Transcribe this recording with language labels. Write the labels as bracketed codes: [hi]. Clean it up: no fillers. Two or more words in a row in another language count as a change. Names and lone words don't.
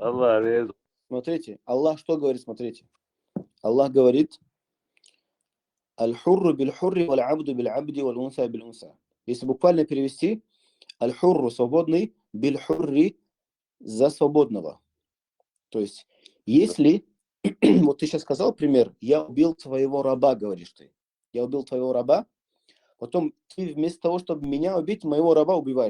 [ru] Аллах резу. Смотрите, Аллах что говорит, смотрите. Аллах говорит: [ar] الحر بالحر والعبد بالعبد والأنثى بالأنثى. [ru] Если буквально перевести, аль-хурру свободный, биль-хурри за свободного. То есть, если, вот ты сейчас сказал пример, я убил твоего раба, говоришь ты. Я убил твоего раба, потом ты вместо того, чтобы меня убить, моего раба убиваешь.